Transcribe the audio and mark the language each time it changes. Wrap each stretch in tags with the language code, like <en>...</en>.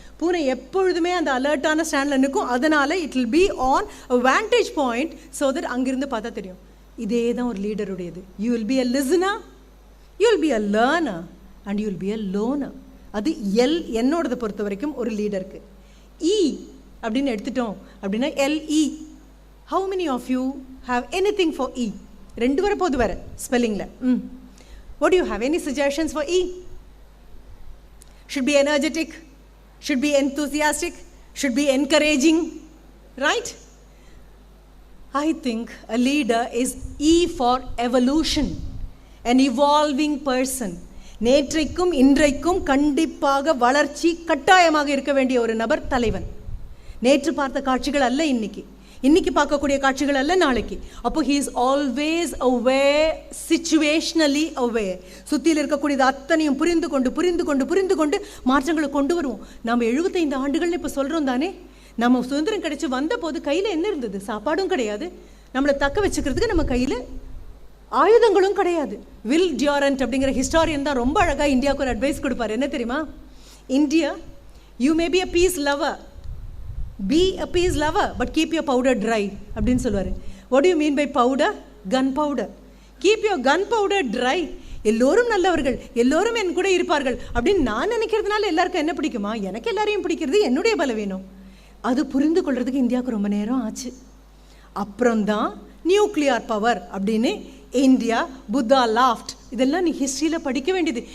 <ta>பூனை எப்பொழுதுமே அந்த அலர்ட்டான ஸ்டாண்டில் நிற்கும். அதனால்</ta> <en>it will be on a vantage point so that</en> <ta>அங்கிருந்து பார்த்தா தெரியும். இதே தான் ஒரு லீடருடையது.</ta> <en>You will be a listener, you will be a learner and you will be a loner.</en> <ta>அது என்னோடதை பொறுத்த வரைக்கும் ஒரு லீடருக்கு. இ அப்படின்னு எடுத்துட்டோம் அப்படின்னா LE.</ta> <en>How many of you have anything for E?</en> <ta>ரெண்டு வர போது வர ஸ்பெல்லிங்கில்.</ta> <en>What do you have? Any suggestions for E? Should be energetic, should be enthusiastic, should be encouraging, right? I think a leader is E for evolution, an evolving person.</en> <ta>நேற்றைக்கும் இன்றைக்கும் கண்டிப்பாக வளர்ச்சி கட்டாயமாக இருக்க வேண்டிய ஒரு நபர் தலைவன். நேற்று பார்த்த காட்சிகள் அல்ல இன்னைக்கு, இன்னைக்கு பார்க்கக்கூடிய காட்சிகள் அல்ல நாளைக்கு.</ta> <en>அப்போ he is always aware, situationally aware.</en> <ta>சுற்றியில் இருக்கக்கூடியது அத்தனையும் புரிந்து கொண்டு புரிந்து கொண்டு புரிந்து கொண்டு மாற்றங்களை கொண்டு வருவோம். நம்ம 75 ஆண்டுகள்னு இப்போ சொல்கிறோம் தானே. நம்ம சுதந்திரம் கிடைச்சி வந்த போது கையில் என்ன இருந்தது? சாப்பாடும் கிடையாது. நம்மளை தக்க வச்சுக்கிறதுக்கு நம்ம கையில் ஆயுதங்களும் கிடையாது. வில் டியூரண்ட் அப்படிங்கிற ஹிஸ்டாரியன் தான் ரொம்ப அழகாக இந்தியாவுக்கு ஒரு அட்வைஸ் கொடுப்பார். என்ன தெரியுமா?</ta> <en>India, you may be a peace lover, be a peace lover but keep your powder dry</en> <ta>அப்படின்னு சொல்லுவார்.</ta> <en>what do you mean by powder? gun powder. keep your gun powder dry.</en> <ta>எல்லோரும் நல்லவர்கள், எல்லோரும் என் கூட இருப்பார்கள் அப்படின்னு நான் நினைக்கிறதுனால எல்லாருக்கும் என்ன பிடிக்குமா? எனக்கு எல்லாரையும் பிடிக்கிறது என்னுடைய பலவீனம். அது புரிந்து கொள்றதுக்கு இந்தியாவுக்கு ரொம்ப நேரம் ஆச்சு. அப்புறம்தான் நியூக்ளியர் பவர் அப்படின்னு இந்தியா, புத்தா லாஃப்ட், இதெல்லாம் நீ ஹிஸ்ட்ரியில் படிக்க வேண்டியது.</ta>